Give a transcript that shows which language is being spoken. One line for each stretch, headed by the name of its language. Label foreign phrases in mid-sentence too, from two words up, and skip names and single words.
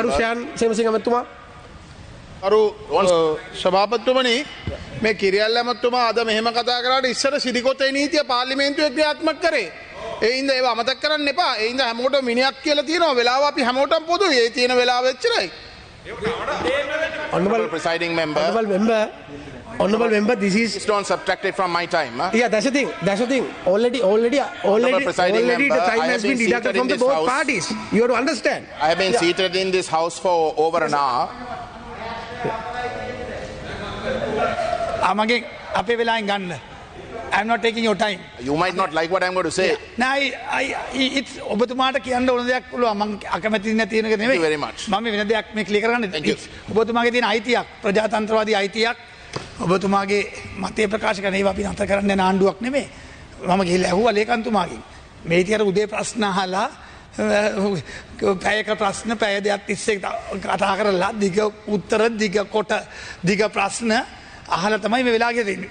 Sinhala: ගරු ශාන් සේමසිංහ මහත්මයා. අරු සභාපතිතුමනි මේ කිරියල්ල මහත්මයා අද මෙහෙම කතා කරාට ඉස්සර සිරිකොතේ නීතිය පාර්ලිමේන්තුවේ ක්‍රියාත්මක කරේ. ඒ හින්දා ඒව අමතක කරන්න එපා. ඒ හින්දා හැමෝටම මිනිහක් කියලා තියෙනවා. වෙලාව අපි හැමෝටම පොදුයි. ඒ තියෙන වෙලාව එච්චරයි.
English: Honorable presiding member. Honorable member, this is. Please don't subtract it from my time. Huh? Yeah, that's the thing. Already the time has been deducted from the both parties. You have to understand. I have been seated in this house for over an hour.
Sinhala: අමගේ අපේ වෙලාවෙන් ගන්න.
English: I am not taking your time. You might not like what I am going to say.
Sinhala: It's ඔබතුමාට කියන්න ඕන දෙයක් පුළුවන්. මම අකමැති නැති වෙන එක නෙමෙයි.
English: Thank you very much.
Sinhala: මම වෙන දෙයක් මේ ක්ලියර් කරන්න. ඔබතුමාගේ තියෙන අයිතියක්, ප්‍රජාතන්ත්‍රවාදී අයිතියක්. ඔබතුමාගේ මතය ප්‍රකාශ කරන ඒවා අපි නතර කරන්න යන ආණ්ඩුවක් නෙමෙයි. මම ගිහිල්ලා ඇහුවා ලේකම්තුමාගෙන්. මේ ඉතින් අර උදේ ප්‍රශ්න අහලා පැයක ප්‍රශ්න පැය දෙකක් තිස්සේ කතා කරලා දිග උත්තර දිග ප්‍රශ්න අහලා තමයි මේ වෙලාවේ තියෙන්නේ.